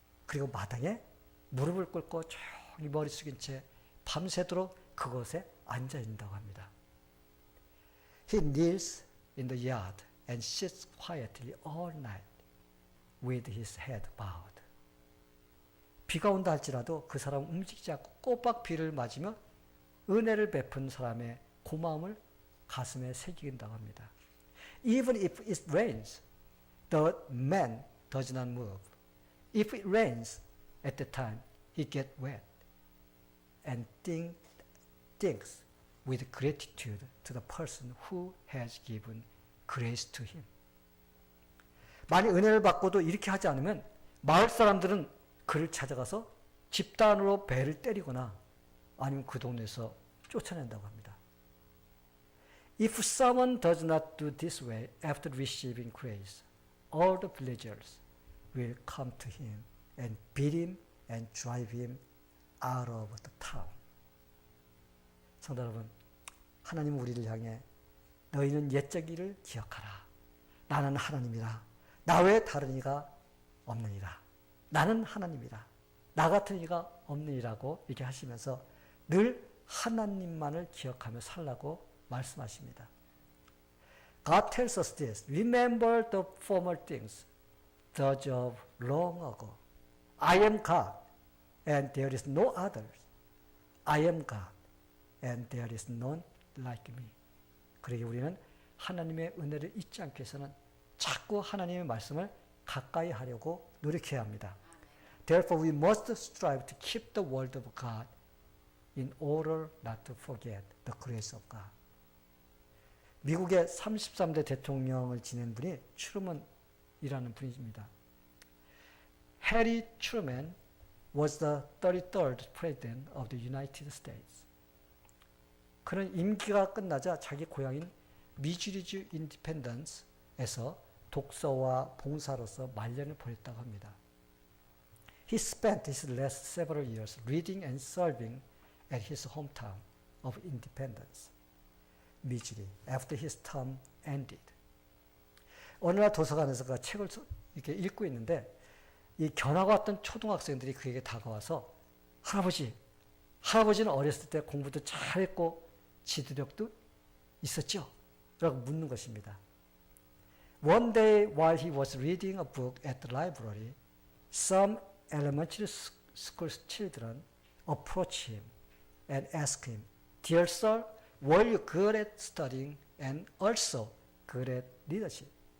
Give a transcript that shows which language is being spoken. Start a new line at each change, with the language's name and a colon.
Korean: 그리고 마당에 무릎을 꿇고 조용히 머리 숙인 채 밤새도록 그곳에 앉아 있는다고 합니다.
English: He kneels in the yard and sits quietly all night with his head bowed.
Korean: 비가 온다 할지라도 그 사람은 움직이지 않고 꼬박 비를 맞으며 은혜를 베푼 사람의 고마움을 가슴에 새긴다고 합니다.
English: Even if it rains, the man does not move. If it rains at the time, he gets wet and thinks with gratitude to the person who has given grace to him.
Korean: 만약 은혜를 받고도 이렇게 하지 않으면 마을 사람들은 그를 찾아가서 집단으로 배를 때리거나 아니면 그 동네에서 쫓아낸다고 합니다.
English: If someone does not do this way after receiving grace, all the villagers will come to him and beat him and drive him out of the town.
Korean: 성도 여러분, 하나님은 우리를 향해 너희는 옛적 일을 기억하라. 나는 하나님이라. 나 외에 다른 이가 없느니라. 나는 하나님이라. 나 같은 이가 없느니라고 이렇게 하시면서 늘 하나님만을 기억하며 살라고 말씀하십니다.
English: God tells us this. Remember the former things, those of long ago. I am God, and there is no others. I am God, and there is none like me.
Korean: 그러기 우리는 하나님의 은혜를 잊지 않기 위해서는 자꾸 하나님의 말씀을 가까이 하려고 노력해야 합니다.
English: Therefore, we must strive to keep the word of God in order not to forget the grace of God.
Korean: 미국의 33대 대통령을 지낸 분이 트루먼이라는 분입니다.
English: 해리 트루먼 was the 33rd president of the United States.
Korean: 그는 임기가 끝나자 자기 고향인 미주리주 인디펜던스에서 독서와 봉사로서 말년을 보냈다고 합니다.
English: He spent his last several years reading and serving at his hometown of Independence, Missouri, after his term ended.
Korean: 어느 날 도서관에서 그 책을 이렇게 읽고 있는데 이 견학가 왔던 초등학생들이 그에게 다가와서 할아버지는 어렸을 때 공부도 잘했고 지도력도 있었죠? 라고 묻는 것입니다.
English: One day while he was reading a book at the library, some elementary school children approached him and asked him, Dear sir, were you good at studying and also good at leadership?